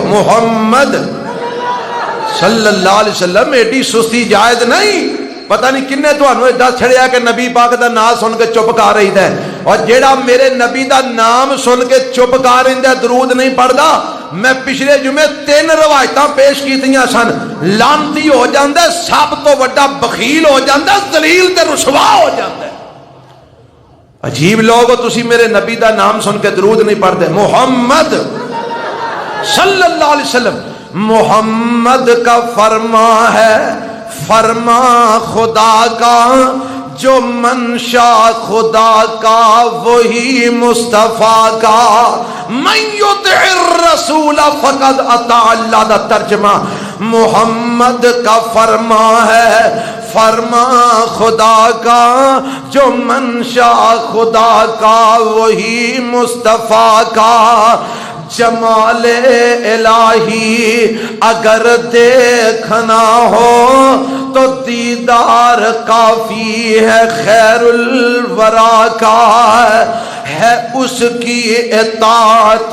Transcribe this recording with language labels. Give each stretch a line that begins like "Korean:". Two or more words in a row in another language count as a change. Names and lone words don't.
Punjabi: محمد صلی اللہ علیہ وسلم ایڈی سستی جائز نہیں۔ پتہ نہیں کنے تو انہوں دس چھڑیا کہ نبی پاک دا نام سن کے چپ کر رہی ہے، اور جیڑا میرے نبی دا نام سن کے چپ کر رہی ہے درود نہیں پڑھتا، میں پچھلے جمعے 3 روایتاں پیش کیتیاں سن، لعنتی ہو جاندہ ہے، سب تو بڑا بخیل ہو جاندہ ہے، ذلیل تے رسوا ہو جاندہ ہے۔ عجیب لوگ ہو تسی میرے نبی دا نام سن کے درود نہیں پڑھتے۔
Urdu: محمد صلی اللہ علیہ وسلم، محمد کا فرما ہے، فرما خدا کا، جو منشا خدا کا وہی مصطفیٰ کا۔
Arabic: من یطع الرسول فقد اطاع اللہ
Urdu: دا ترجمہ محمد کا فرما ہے، فرما خدا کا، جو منشا خدا کا وہی مصطفیٰ کا۔ جمال الہی اگر دیکھنا ہو تو دیدار کافی ہے، خیر الورا کا ہے اس کی اطاعت۔